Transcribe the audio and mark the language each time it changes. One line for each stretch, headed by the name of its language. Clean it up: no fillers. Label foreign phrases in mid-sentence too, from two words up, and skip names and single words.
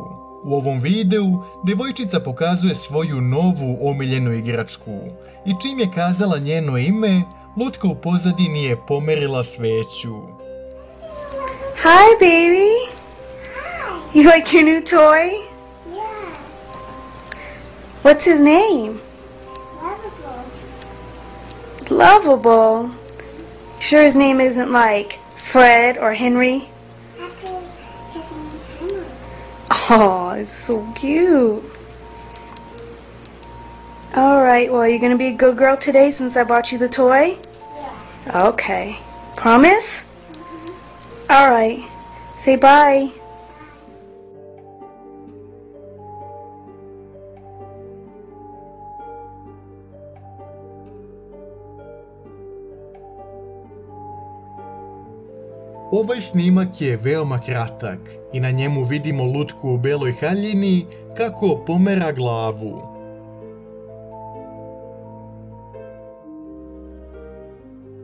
Serbian: U ovom videu devojčica pokazuje svoju novu omiljenu igračku i čim je kazala njeno ime, lutka u pozadini je pomerila sveću.
English: Hi baby! Hi! You like your new toy? Yeah. What's his name? Lovable. Lovable? Sure his name isn't like Fred or Henry? Happy Henry. Oh, it's so cute. Alright, well, you're gonna be a good girl today since I bought you the toy? Yeah. Okay. Promise? Mm-hmm. Alright. Say bye.
Serbian: Ovaj snimak je veoma kratak i na njemu vidimo lutku u beloj haljini kako pomera glavu.